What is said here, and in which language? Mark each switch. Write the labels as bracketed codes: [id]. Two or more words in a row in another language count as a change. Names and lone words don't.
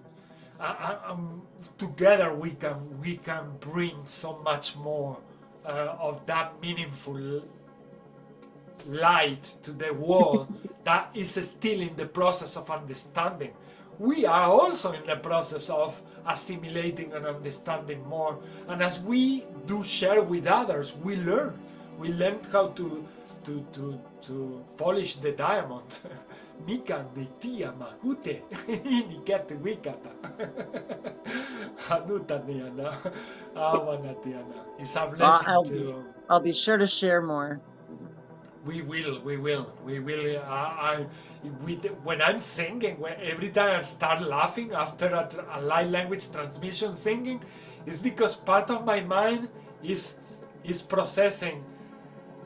[en] Together we can bring so much more of that meaningful light to the world that is still in the process of understanding. We are also in the process of assimilating and understanding more, and as we do share with others, we learn how to polish the diamond. Mika tia makute nikete wikata. Hanutaniana awanatiana. It's a blessing I'll be sure to share more. We will. When I'm singing, every time I start laughing after a light language transmission singing, it's because part of my mind is processing.